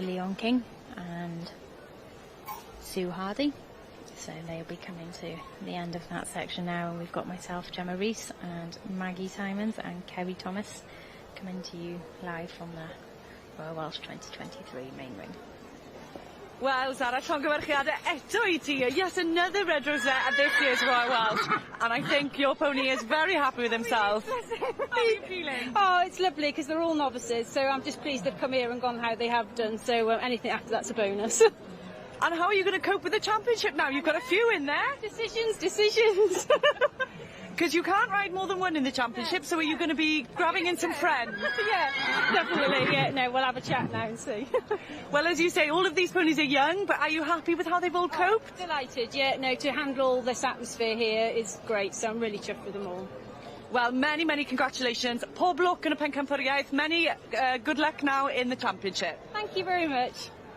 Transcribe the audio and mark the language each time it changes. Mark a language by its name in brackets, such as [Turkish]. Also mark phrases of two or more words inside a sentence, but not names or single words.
[English] Leon King and Sue Hardy. So they'll be coming to the end of that section now, and we've got myself, Gemma Rees, and Maggie Simons and Kerry Thomas coming to you live from the Royal Welsh 2023 main ring. Well, [Welsh] Zara, llongyfarchiadau eto I ti. [English] Yes, another red rosette at this year's Royal Welsh. And I think your pony is very happy with himself. How are you feeling? Oh, it's lovely because they're all novices, so I'm just pleased they've come here and gone how they have done. So anything after that's a bonus. And how are you going to cope with the championship now? You've got a few in there. Decisions. Because you can't ride more than one in the championship, so are you going to be grabbing in some friends? Yeah, definitely. Yeah, no, we'll have a chat now and see. Well, as you say, all of these ponies are young, but are you happy with how they've all coped? Delighted, yeah. No, to handle this atmosphere here is great, so I'm really chuffed with them all. Well, many, many congratulations. [Welsh] Pob lwc yn y pencampwriaeth. [English] Many good luck now in the championship. Thank you very much.